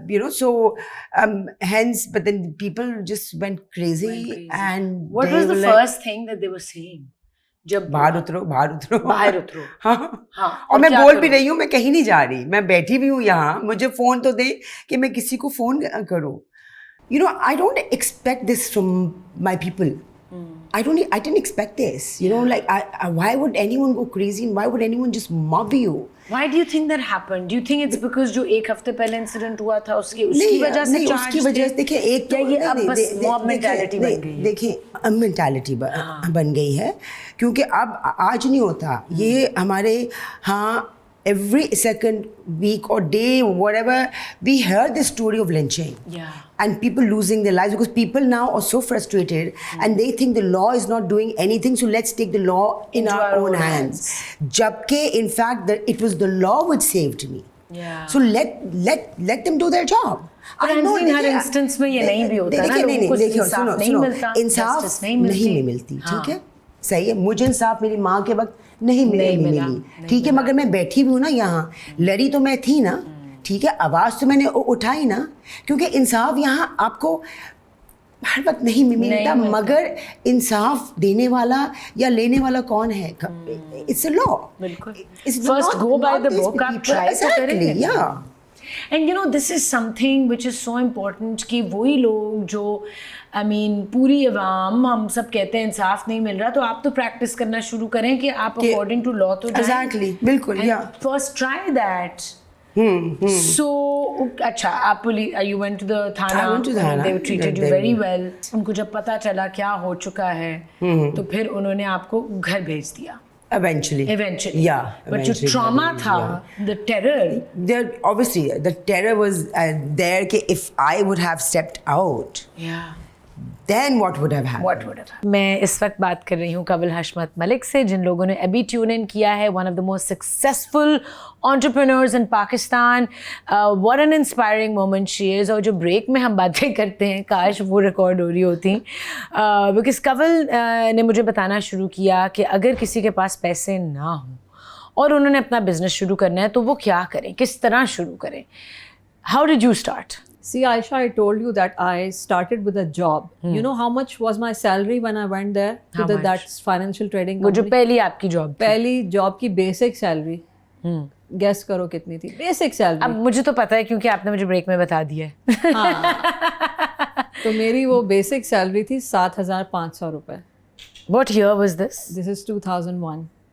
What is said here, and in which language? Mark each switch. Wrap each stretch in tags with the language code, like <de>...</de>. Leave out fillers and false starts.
<en>So hence, but then people just went crazy. And what was the first thing that they were saying?</en> <hi>जब बाहर उतरो. हाँ. और मैं बोल भी रही हूँ, मैं कहीं नहीं जा रही, मैं बैठी भी हूँ यहाँ, मुझे फोन तो दे कि मैं किसी को फोन करूँ.</hi> <en>I don't expect this from my people. I didn't expect this. Like why would anyone go crazy and why would anyone just mob you? Why do you think that happened? Do you think it's because</en> <hi>जो एक हफ्ते पहले incident हुआ था उसकी वजह से charge? उसकी वजह से देखिए एक तो ये अब बस मॉब मेंटालिटी बन गई है. देखिए मेंटालिटी बन गई है क्योंकि अब आज नहीं होता ये हमारे</hi> <en>every second, week or day, whatever, we hear the story of lynching. Yeah. And people losing their lives because people now are so frustrated and they think the law is not doing anything, so let's take the law in our own hands. Jabke, in fact, it was the law which saved me. Yeah. So let them do their job. I know</en> <hi>हर instance में ये नहीं भी होता ना, लोगों को इंसाफ नहीं मिलता, इंसाफ नहीं मिलती, ठीक है, सही है. मुझे इंसाफ मेरी माँ के वक्त नहीं मिली, ठीक है, मगर मैं बैठी भी हूँ ना यहाँ, लड़ी तो मैं थी ना, ठीक है, आवाज़ तो मैंने उठाई ना, क्योंकि इंसाफ यहाँ आपको हर वक्त नहीं मिलता, मगर इंसाफ देने वाला या लेने वाला कौन है?</hi> <en>It's a law. First go by the book,</en> <hi>आप ट्राई तो करेंगे.</hi> <en>And this is something which is so important</en> <hi>कि वही लोग जो पूरी अवाम, हम सब कहते हैं इंसाफ नहीं मिल रहा, तो आप तो प्रैक्टिस करना शुरू करें कि आप अकॉर्डिंग टू लॉ तो जाएं.</hi> <en>Exactly,</en> <hi>बिल्कुल.</hi> <en>First try that. So</en> <hi>अच्छा, आप</hi> <en>you went to the Thana. I went to Thana. They treated you very well.</en> <hi>उनको जब पता चला क्या हो चुका है, तो फिर उन्होंने आपको घर भेज दिया.</hi> <en>Eventually. Yeah. But जो trauma था, the terror. Obviously, the terror was there. If I would have stepped out, then what would have happened? What would have happened?</en> <hi>मैं इस वक्त बात कर रही हूँ कवल हशमत मलिक से, जिन लोगों ने अभी ट्यून इन किया है.</hi> <en>One of the most successful entrepreneurs in Pakistan. What an inspiring moment she is.</en> <hi>और जो ब्रेक में हम बातें करते हैं, काश वो रिकॉर्ड हो रही होती. बिकॉज कवल ने मुझे बताना शुरू किया कि अगर किसी के पास पैसे ना हों और उन्होंने अपना बिजनेस शुरू करना है तो वो क्या करें, किस तरह शुरू करें.</hi> <en>How did you start? See, Aisha, I told you that I started with a job. You know how much was my salary when I went there to that financial trading</en> <hi>वो जो</hi> <en>company?</en> <hi>पहली आपकी job थी. पहली job की basic salary guess करो कितनी थी? Basic salary. अब मुझे तो पता है क्योंकि आपने मुझे ब्रेक में बता दिया है. हाँ. तो मेरी वो बेसिक सैलरी थी 7,500 रुपए.</hi> <en>What year was this? This is 2001,</en>